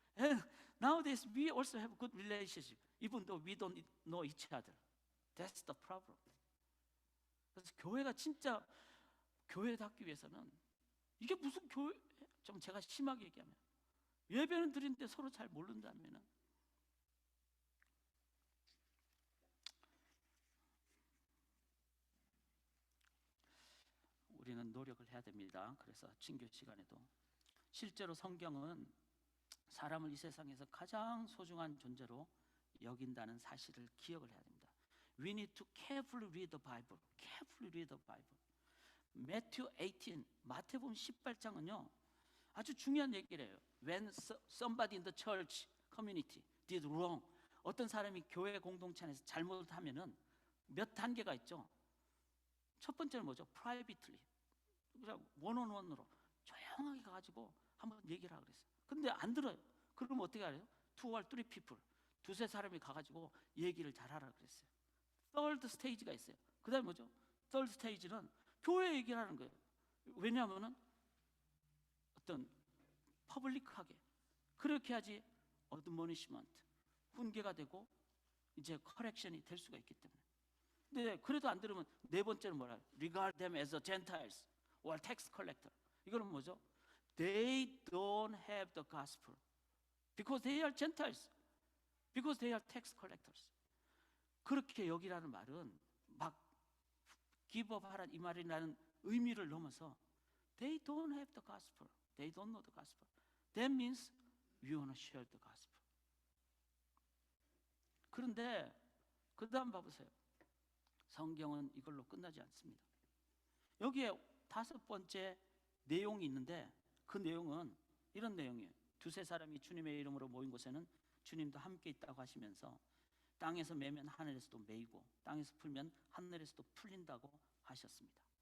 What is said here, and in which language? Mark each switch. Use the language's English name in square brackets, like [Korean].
[English] And nowadays we also have good relationship, even though we don't know each other. That's the problem. [Korean] 그래서 교회가 진짜 교회답기 위해서는 이게 무슨 교회? 좀 제가 심하게 얘기하면 예배는 드리는데 서로 잘 모른다면은 우리는 노력을 해야 됩니다. 그래서 친교 시간에도 실제로 성경은 사람을 이 세상에서 가장 소중한 존재로 여긴다는 사실을 기억을 해야 됩니다. [English] We need to carefully read the Bible. Carefully read the Bible. [Korean] Matthew 18, 마태복음 18장은요 아주 중요한 얘기를 해요. [English] When somebody in the church community did wrong, [Korean] 어떤 사람이 교회 공동체 안에서 잘못하면은 몇 단계가 있죠. 첫 번째는 뭐죠? Privately, 그냥 원온원으로 조용하게 가가지고 한번 얘기를 하고 그랬어요. 근데 안 들어요. 그럼 어떻게 하래요? [English] Two or three people, [Korean] 두세 사람이 가가지고 얘기를 잘하라 그랬어요. Third stage가 있어요. 그 다음에 뭐죠? Third stage는 교회 얘기를 하는 거예요. 왜냐하면은 어떤 퍼블릭하게 그렇게 하지 admonishment, 훈계가 되고 이제 correction이 될 수가 있기 때문에. 근데 그래도 안 들으면 네 번째는 뭐라? [English] Regard them as Gentiles or tax collector. [Korean] 이거는 뭐죠? [English] They don't have the gospel because they are Gentiles, because they are tax collectors. [Korean] 그렇게 여기라는 말은 막 [English] give up [Korean] 하라 이 말이라는 의미를 넘어서 [English] they don't have the gospel, they don't know the gospel. That means we want to share the gospel. [Korean] 그런데 그 다음 봐보세요. 성경은 이걸로 끝나지 않습니다. 여기에 다섯 번째 내용이 있는데 그 내용은 이런 내용이에요. 두세 사람이 주님의 이름으로 모인 곳에는 주님도 함께 있다고 하시면서 땅에서 매면 하늘에서도 매이고 땅에서 풀면 하늘에서도 풀린다고 하셨습니다.